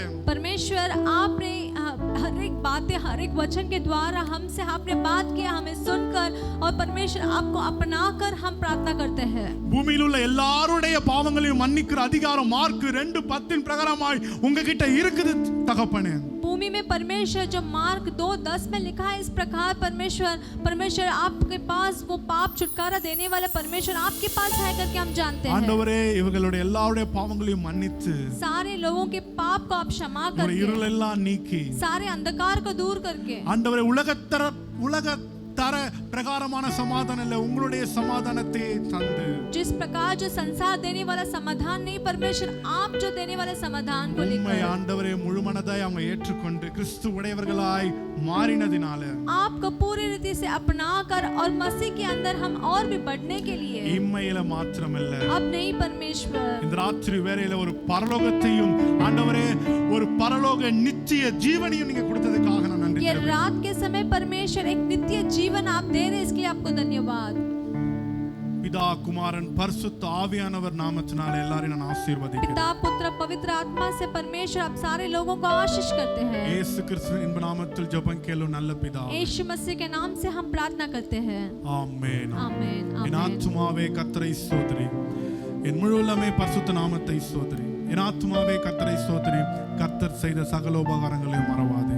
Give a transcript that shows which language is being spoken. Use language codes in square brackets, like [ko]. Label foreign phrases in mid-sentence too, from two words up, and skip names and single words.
[hi] परमेश्वर आपने हर एक बातें हर एक वचन के द्वारा हमसे आपने बात किया, हमें सुनकर और परमेश्वर आपको अपनाकर हम प्रार्थना करते हैं। [ta] பூமியில் உள்ள எல்லாருடைய பாவங்களையும் மன்னிக்கிற அதிகாரம் மார்க் 2:10 பிரகாரமாய் உங்ககிட்ட இருக்குது தகப்பனே। [hi] भूमि में परमेश्वर जो मार्क 2:10 में लिखा है इस प्रकार परमेश्वर आपके पास वो पाप छुटकारा देने वाले परमेश्वर आपके पास है करके हम जानते हैं। [ta] ஆண்டவரே, இவங்களுடைய எல்லாருடைய பாவங்களையும் மன்னித்து [hi] सारे लोगों के पाप को आप क्षमा करके [ta] இருள் எல்லாம் நீக்கி [hi] सारे अंधकार को दूर करके [ta] ஆண்டவரே, உலகத்தர பிரகாரமான சமாதானம் இல்ல, உங்களுடைய சமாதானத்தை தந்து [hi] जिस प्रकार जो संसार देने वाला समाधान नहीं, परमेश्वर आप जो देने वाले समाधान को [ta] உம்மை [hi] लेकर [ta] ஆண்டவரே முழுமனதாய் அவங்க ஏற்றுக்கொண்டு கிறிஸ்து உடையவர்களாய் மாறினதினால [hi] आपको पूरी रीति से अपनाकर और मसीह के अंदर हम और भी बढ़ने के लिए [ta] இம்மையில மாத்திரமல்ல, [hi] अब नहीं परमेश्वर [ta] இந்த ராத்திரி வேளையில ஒரு பரலோகத்தையும் ஆண்டவரே ஒரு பரலோக நித்திய ஜீவனையும் நீங்க கொடுத்ததுக்காக நான் நன்றி [hi] ये [ta] தெரிவிக்கிறேன்। [hi] रात के समय परमेश्वर एक नित्य जीवन आप दे रहे, इसके लिए आपको धन्यवाद। [ta] பிதா குமாரன் பரிசுத்த ஆவியானவர் நாமத்தினால எல்லாரையும் நான் ஆசீர்வதிக்கிறேன்। [hi] पिता पुत्र पवित्र आत्मा से परमेश्वर आप सारे लोगों को आशीष करते हैं। [ta] இயேசு கிறிஸ்துவின் இன்ப நாமத்தில் ஜெபம் கேளும் நல்ல பிதாவே, [hi] यीशु मसीह के नाम से हम प्रार्थना करते हैं। [ta] ஆமென்। [hi] आमीन [ta] என் [hi] आमीन। [ta] ஆத்துமாவே கர்த்தரை ஸ்தோத்திரி, என் முழு உள்ளமே பரிசுத்த நாமத்தை ஸ்தோத்திரி। என் ஆத்துமாவே கர்த்தரை ஸ்தோத்திரி, கர்த்தர் செய்த சகல உபகாரங்களையும் மறவாதே.